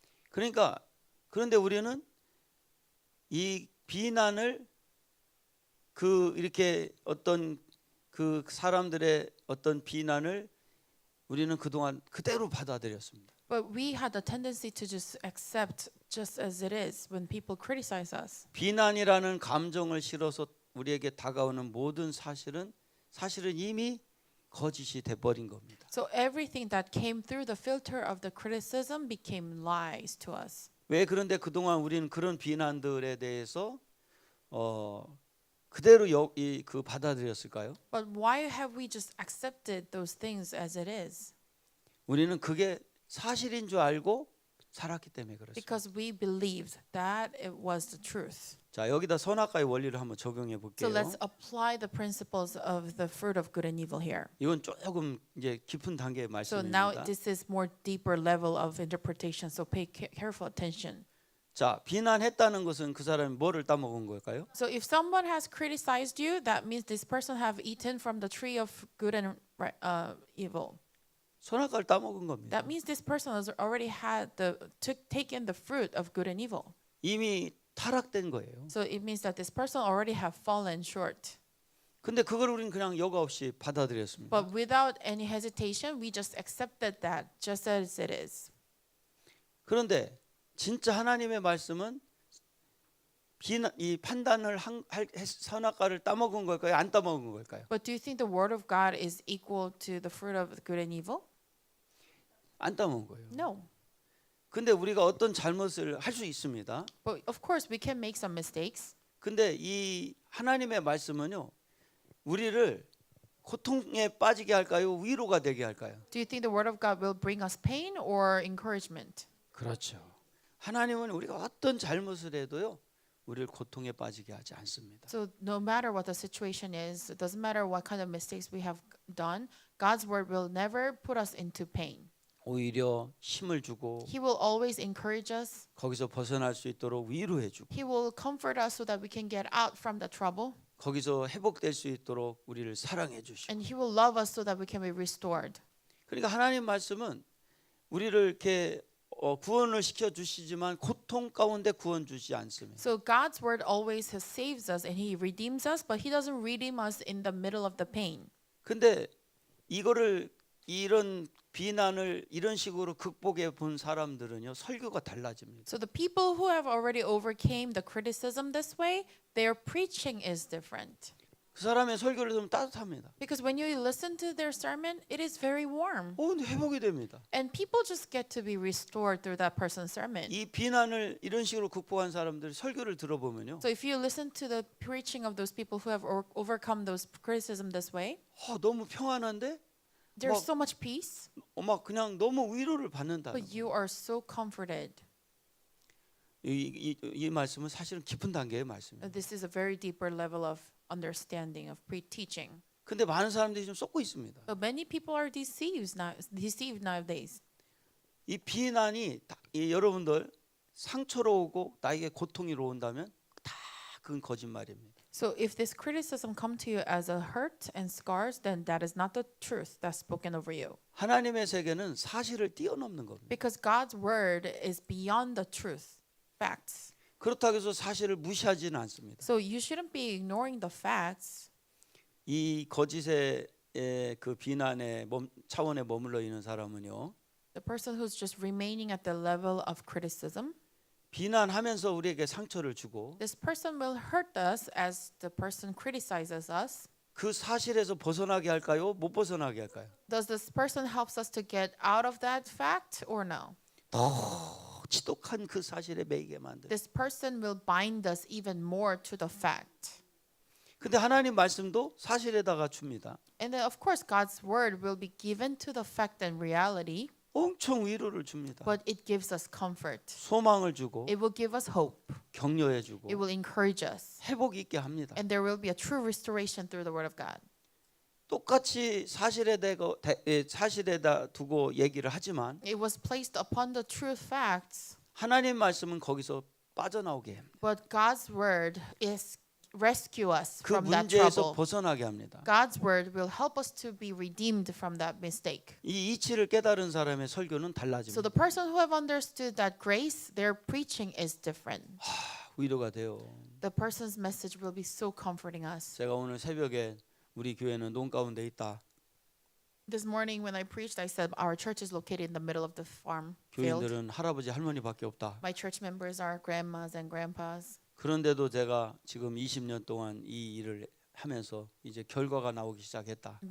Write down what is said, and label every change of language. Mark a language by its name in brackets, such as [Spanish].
[Korean] 그러니까 그런데 우리는 이 비난을 그 이렇게 어떤 그 사람들의 어떤 비난을 우리는 그동안 그대로 받아들였습니다. [English] But we had a tendency to just accept just as it is when people criticize us. [Korean] 비난이라는 감정을 실어서 우리에게 다가오는 모든 사실은 이미 거짓이 돼 버린 겁니다. [English] So everything that came through the filter of the criticism became lies to us. [Korean] 왜 그런데 그동안 우리는 그런 비난들에 대해서 그대로 그 받아들였을까요? [English] But why have we just accepted those things as it is? [Korean] 우리는 그게 사실인 줄 알고 살았기 때문에 그렇습니다. [English] Because we believed that it was the truth. [Korean] 자, 여기다 선악과의 원리를 한번 적용해 [English] So [Korean] 볼게요. [English] let's apply the principles of the fruit of good and evil here. [Korean] 이건 조금 이제 깊은 단계의 [English] So now [Korean] 말씀입니다. [English] this is more deeper level of interpretation. So pay careful attention. [Korean] 자, 비난했다는 것은 그 사람이 뭐를 따먹은 걸까요? [English] So if someone has criticized you, that means this person have eaten from the tree of good and evil. [Korean] 선악과를 따먹은 겁니다. [English] That means this person has already had taken the fruit of good and evil. [Korean] 이미 타락된 거예요. [English] So it means that this person already have fallen short. [Korean] 근데 그걸 우리는 그냥 여과 없이 받아들였습니다. [English] But without any hesitation, we just accepted that just as it is. [Korean] 그런데 진짜 하나님의 말씀은 이 판단을 선악과를 따먹은 걸까요? 안 따먹은 걸까요? [English] But do you think the word of God is equal to the fruit of good and evil? [Korean] 안 따먹은 거예요. [English] No. [Korean] 근데 우리가 어떤 잘못을 할 수 있습니다. [English] But of course, we can make some mistakes. [Korean] 근데 이 하나님의 말씀은요, 우리를 고통에 빠지게 할까요? 위로가 되게 할까요? [English] Do you think the word of God will bring us pain or encouragement? [Korean] 그렇죠. 하나님은 우리가 어떤 잘못을 해도요, 우리를 고통에 빠지게 하지 않습니다. [English] So no matter what the situation is, it doesn't matter what kind of mistakes we have done, God's word will never put us into pain. [Korean] 오히려 힘을 주고 [English] He will always encourage us. [Korean] 거기서 벗어날 수 있도록 위로해 주고 [English] He will comfort us so that we can get out from the trouble. [Korean] 거기서 회복될 수 있도록 우리를 사랑해 주시고. [English] And He will love us so that we can be restored. [Korean] 그러니까 하나님 말씀은 우리를 이렇게 구원을 시켜 주시지만 고통 가운데 구원 주지 않습니다. [English] So God's word always saves us and He redeems us, but He doesn't redeem us in the middle of the pain. [Korean] 근데 이거를 이런 비난을 이런 식으로 극복해 본 사람들은요, 설교가 달라집니다. [English] So the people who have already overcame the criticism this way, their preaching is different. [Korean] 그 사람의 설교를 들으면 따뜻합니다. [English] Because when you listen to their sermon, it is very warm. [Korean] 근데 회복이 됩니다. [English] And people just get to be restored through that person's sermon. [Korean] 이 비난을 이런 식으로 극복한 사람들 설교를 들어보면요, [English] So if you listen to the preaching of those people who have overcome those criticism this way, [Korean] 너무 평안한데 [English] there's 뭐- so much peace, [Korean] 막 그냥 너무 위로를 받는다. [English] but you are so comforted. [Korean] 이 말씀은 사실은 깊은 단계의 말씀입니다. [English] This is a very deeper level of understanding of pre-teaching. [Korean] 근데 많은 사람들이 좀 쏟고 있습니다. [English] But many people are deceived nowadays. [Korean] 이 비난이 여러분들 상처로 오고 나에게 고통으로 온다면 다 그건 거짓말입니다. [English] So if this criticism come to you as a hurt and scars, then that is not the truth that's spoken over you. [Korean] 하나님의 세계는 사실을 뛰어넘는 겁니다. [English] Because God's word is beyond the truth, facts. [Korean] 그렇다고 해서 사실을 무시하지는 않습니다. [English] So you shouldn't be ignoring the facts. [Korean] 이 거짓의 그 비난의 차원에 머물러 있는 사람은요, [English] The person who's just remaining at the level of criticism, [Korean] 비난하면서 우리에게 상처를 주고 [English] this person will hurt us as the person criticizes us. [Korean] 그 사실에서 벗어나게 할까요? 못 벗어나게 할까요? [English] Does this person helps us to get out of that fact or no? [Korean] 더 지독한 그 사실에 매이게 만들. [English] This person will bind us even more to the fact. [Korean] 근데 하나님 말씀도 사실에다가 줍니다. [English] And then of course God's word will be given to the fact and reality, [Korean] 엄청 위로를 줍니다. [English] but it gives us comfort. [Korean] 소망을 주고 [English] It will give us hope. [Korean] 격려해 주고 [English] It will encourage us. [Korean] 회복 있게 합니다. [English] And there will be a true restoration through the word of God. [Korean] 똑같이 사실에다 두고 얘기를 하지만 [English] It was placed upon the true facts, [Korean] 하나님 말씀은 거기서 빠져나오게 합니다. [English] but God's word is rescue us [Korean] 그 [English] from that [Korean] 문제에서 [English] trouble. [Korean] 벗어나게 합니다. [English] God's word will help us to be redeemed from that mistake. [Korean] 이 이치를 깨달은 사람의 설교는 [English] So [Korean] 달라집니다. [English] the person who have understood that grace, their preaching is different. [Korean] 위로가 돼요. [English] The person's message will be so comforting us. [Korean] 제가 오늘 새벽에 우리 교회는 논 가운데 있다. [English] This morning when I preached, I said our church is located in the middle of the farm field. [Korean] 교인들은 할아버지 할머니밖에 없다. [English] My church members are grandmas and grandpas. [Korean] 그런데도 제가 지금 20년 동안 이 일을 하면서 이제 결과가 나오기 시작했다.